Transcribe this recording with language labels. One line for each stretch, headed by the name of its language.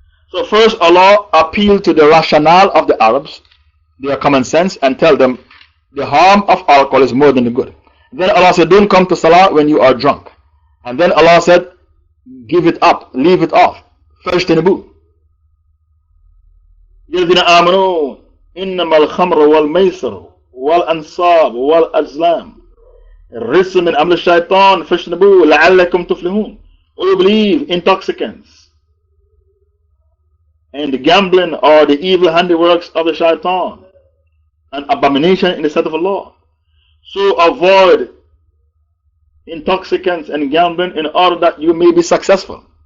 English: So first Allah appealed to the rationale of the Arabs, their common sense, and tell them the harm of alcohol is more than the good. Then Allah said don't come to Salah when you are drunk. And then Allah said give it up, leave it off.
Arabic: فاجتنبوه. الذين آمنوا إنما الخمر والميسر والأنصاب والأزلام الرجس من عمل الشيطان فاجتنبوه لعلكم تفلحون.
English: All who believe, intoxicants and the gambling are the evil handiworks of the shaitan, an abomination in the sight of Allah. So avoid intoxicants and gambling in order that you may be successful.